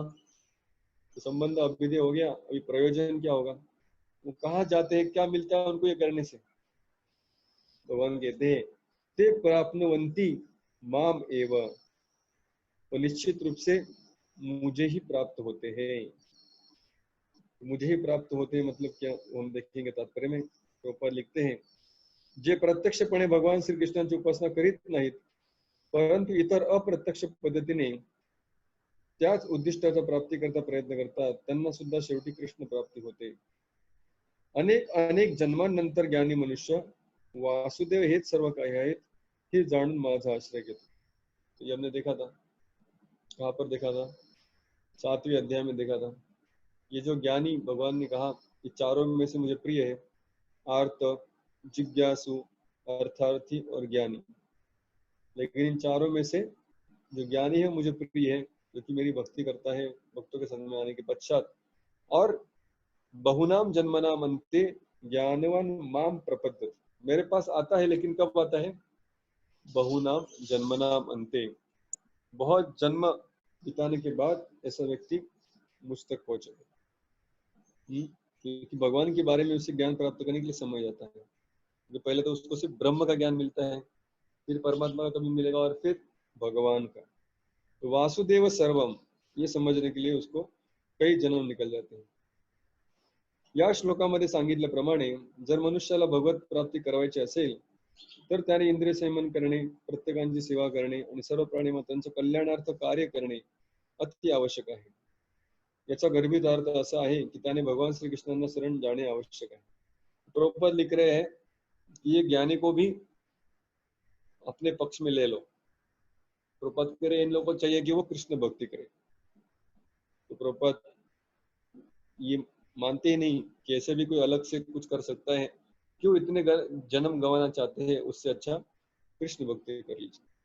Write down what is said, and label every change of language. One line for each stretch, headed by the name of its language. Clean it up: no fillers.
Hindi: तो संबंध अभ्युदय हो गया, अभी प्रयोजन क्या होगा, वो कहाँ जाते हैं, क्या मिलता है उनको ये करने से। भगवान कहते हैं
Sanskrit: ते प्राप्नुवन्ति माम एव,
Hindi: वो निश्चित रूप से मुझे ही प्राप्त होते हैं। मुझे ही प्राप्त होते हैं मतलब क्या, वो हम देखेंगे तात्पर्य में। तो ऊपर लिखते हैं,
Marathi: जे प्रत्यक्षपणे भगवान श्री कृष्णाची उपासना करीत नाहीत, परंतु इतर अप्रत्यक्ष पद्धतीने त्याच उद्दिष्टाचा प्राप्तीकरता प्रयत्न करतात, त्यांना सुद्धा शेवटी कृष्ण प्राप्ती होते। अनेक अनेक जन्मांनंतर ज्ञानी मनुष्य वासुदेव हेच सर्व काही आहेत हे जाणून माझा आश्रय घेतो।
Hindi: तो ये हमने देखा था, कहाँ पर देखा था, 7वें अध्याय में देखा था। ये जो ज्ञानी भगवान ने कहा कि चारों में से मुझे प्रिय है, आर्त, जिज्ञासु, अर्थार्थी और ज्ञानी। लेकिन इन चारों में से जो ज्ञानी है मुझे प्रिय है, जो कि मेरी भक्ति करता है भक्तों के संग में आने के पश्चात। और
Sanskrit: बहुनाम जन्मनाम अंते ज्ञानवान माम प्रपद्यते,
Hindi: मेरे पास आता है लेकिन कब आता है,
Sanskrit: बहुनाम जन्मनाम अंते,
Hindi: बहुत जन्म बिताने के बाद ऐसा व्यक्ति मुझ तक पहुंचेगा। क्योंकि भगवान के बारे में उसे ज्ञान प्राप्त करने के लिए समय जाता है। जो पहले तो उसको सिर्फ ब्रह्म का ज्ञान मिलता है, फिर परमात्मा का कभी मिलेगा, और फिर भगवान का। तो वासुदेव सर्वम ये समझने के लिए उसको कई जन्म निकल जाते हैं।
Marathi: या श्लोकामध्ये सांगितल्याप्रमाणे जर मनुष्याला भगवत प्राप्ती करायची असेल तर त्याने इंद्रिय संयमन करणे, प्रत्येकांची सेवा करणे आणि सर्व प्राणीमात्रांचे कल्याणार्थ कार्य करणे अति आवश्यक आहे। याचा गर्भित अर्थ
Hindi: ऐसा है कि
Marathi: त्याने भगवान श्री कृष्ण शरण जाने आवश्यक है।
Hindi: प्रभुपाद लिख रहे हैं कि ये ज्ञानी को भी अपने पक्ष में ले लो। प्रभुपाद कह रहे इन लोगों को चाहिए कि वो कृष्ण भक्ति करे। तो प्रभुपाद ये मानते ही नहीं कि ऐसे भी कोई अलग से कुछ कर सकता है, क्यों इतने जन्म गंवाना चाहते हैं, उससे अच्छा कृष्ण भक्ति कर लीजिए।